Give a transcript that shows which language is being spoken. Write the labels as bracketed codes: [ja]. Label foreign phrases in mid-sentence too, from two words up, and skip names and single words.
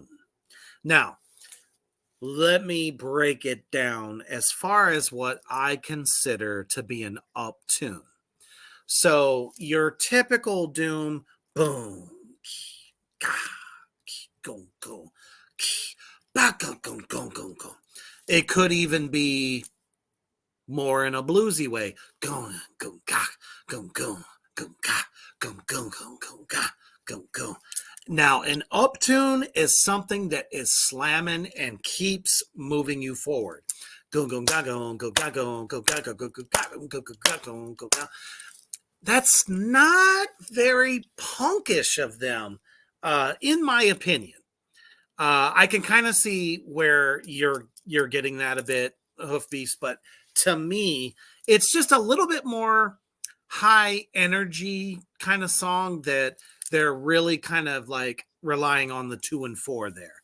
[en] Now, let me break it down as far as what I consider to be an up tune. So your typical doom, boom, go, go, back, go, go, go, go, go. It could even be more in a bluesy way. Go, go, ga, go, go, go, ga, go, go, go, go, ga, go, go. Now, an up tune is something that is slamming and keeps moving you forward. Go, go, ga, go, go, ga, go, go, ga, go, go, go, ga, go, go, ga, go, go, ga. That's not very punkish of them, in my opinion. I can kind of see where you're getting that a bit, Hoof Beast, but to me, it's just a little bit more high energy kind of song that they're really kind of like relying on the 2 and 4 there.